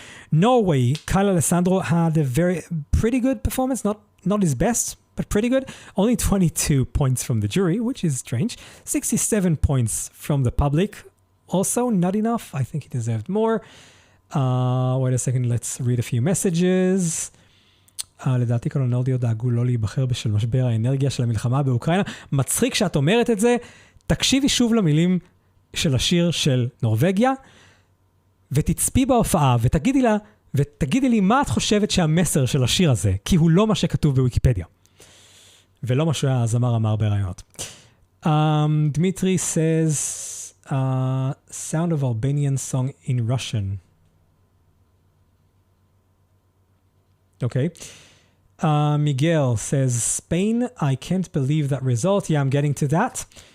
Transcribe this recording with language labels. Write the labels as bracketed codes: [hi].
[en] Norway, Kyle Alessandro had a pretty good performance, not his best, but pretty good. Only 22 points from the jury, which is strange. 67 points from the public, also not enough. I think he deserved more. Wait a second, let's read a few messages. [he] לדעתי כל הנורדיות דאגו לא להיבחר בשל משבר האנרגיה של המלחמה באוקראינה. מצחיק שאת אומרת את זה. תקשיבי שוב למילים של השיר של נורווגיה, ותצפי בהופעה ותגידי לי מה את חושבת שהמסר של השיר הזה, כי הוא לא מה שכתוב בוויקיפדיה. ולא מה שהזמר אמר ברעיונות. [en] Dmitry says, sound of Albanian song in Russian. Okay. Miguel says, Spain, I can't believe that result. Yeah, I'm getting to that.